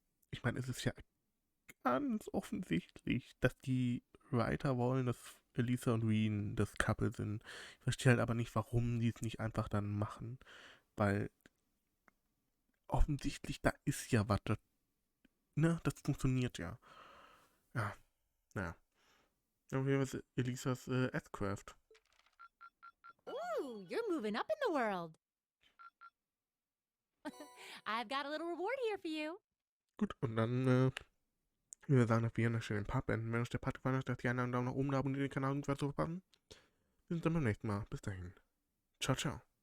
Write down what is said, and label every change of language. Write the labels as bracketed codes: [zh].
[de] Ich meine, es ist ja ganz offensichtlich, dass die Writer wollen, dass Alisa und Wien das Couple sind. Ich verstehe halt aber nicht, warum die es nicht einfach dann machen, weil offensichtlich da ist ja was, das funktioniert ja. Ja, naja. Dann haben wir Elisas S-Craft. [en] Ooh, you're moving up in the world. I've got a little reward here for you. [de] Gut, und dann, wie wir sagen, dass wir hier noch schön den Pub enden. Wenn euch der Part gefallen hat, lasst gerne einen Daumen nach oben da, abonniert den Kanal, um nichts weiter zu verpassen. Wir sehen uns dann beim nächsten Mal. Bis dahin. Ciao, ciao.